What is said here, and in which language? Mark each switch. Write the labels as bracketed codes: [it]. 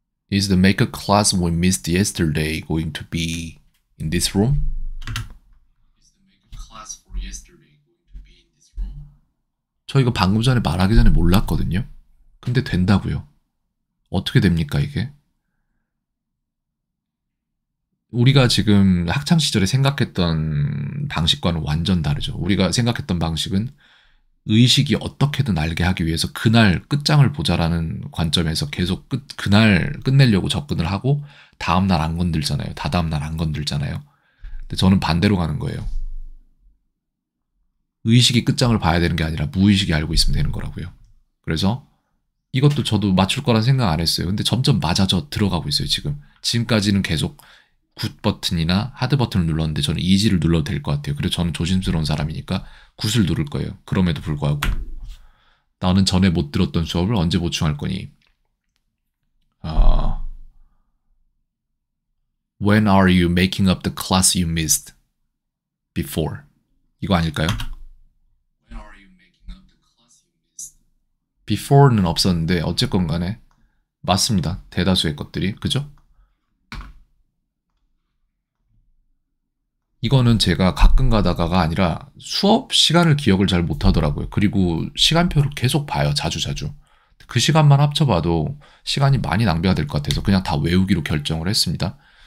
[en] Is the makeup class we missed yesterday going to be in this room? Is the makeup class for yesterday going to be in this room? [ko] 저 이거 방금 전에 말하기 전에 몰랐거든요. 근데 된다고요. 어떻게 됩니까 이게? 우리가 지금 학창시절에 생각했던 방식과는 완전 다르죠. 우리가 생각했던 방식은 의식이 어떻게든 알게 하기 위해서 그날 끝장을 보자라는 관점에서 계속 그날 끝내려고 접근을 하고 다음날 안 건들잖아요. 다다음날 안 건들잖아요. 근데 저는 반대로 가는 거예요. 의식이 끝장을 봐야 되는 게 아니라 무의식이 알고 있으면 되는 거라고요. 그래서 이것도 저도 맞출 거란 생각 안 했어요. 근데 점점 맞아져 들어가고 있어요, 지금. 지금까지는 계속 굿 버튼이나 하드 버튼을 눌렀는데 저는 이지를 눌러도 될 것 같아요. 그래서 저는 조심스러운 사람이니까 굿을 누를 거예요. 그럼에도 불구하고 나는 전에 못 들었던 수업을 언제 보충할 거니? [en] When are you making up the class you missed before? [ko] 이거 아닐까요? [en] When are you making up the class you missed? [ko] Before는 없었는데 어쨌건 간에 맞습니다. 대다수의 것들이. 그죠? 이거는 제가 가끔 가다가가 아니라 수업 시간을 기억을 잘 못하더라고요. 그리고 시간표를 계속 봐요. 자주. 그 시간만 합쳐봐도 시간이 많이 낭비가 될 것 같아서 그냥 다 외우기로 결정을 했습니다.